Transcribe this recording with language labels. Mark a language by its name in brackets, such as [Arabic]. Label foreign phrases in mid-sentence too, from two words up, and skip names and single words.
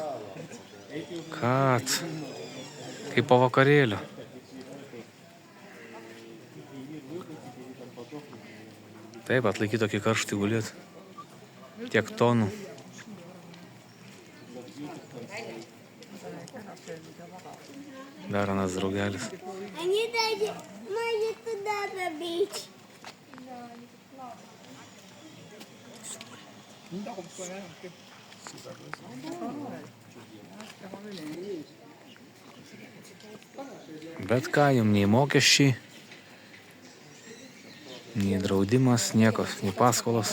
[Lithuanian] Ką tu? Kaip po vakarėlio. Taip, atlaikyti tokį karštį gulėt. Tiek tonų. Dar anas draugelis. [Russian] Они даже могут туда побить. [Lithuanian] Bet ką, jums nei mokesčiai, nei draudimas, nieko, nei paskolos.